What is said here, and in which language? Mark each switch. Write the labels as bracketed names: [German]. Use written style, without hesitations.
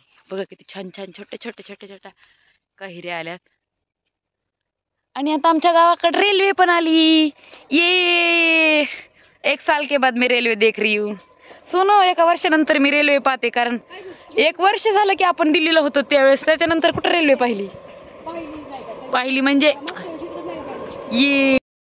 [Marathi] बघा किती छान छान छोटे छोटे छोटे छोटे कैऱ्या आल्यात। आणि आता आमच्या गावाकडे रेल्वे पण आली। [Hindi] ये 1 साल के बाद मैं रेल्वे देख रही हूँ। [Marathi] सोनो, 1 वर्षानंतर मी रेल्वे पाहते, कारण 1 वर्ष झालं की आपण दिल्लीला होतो त्यावेळेस, त्याच्यानंतर कुठं रेल्वे पाहिली म्हणजे ये।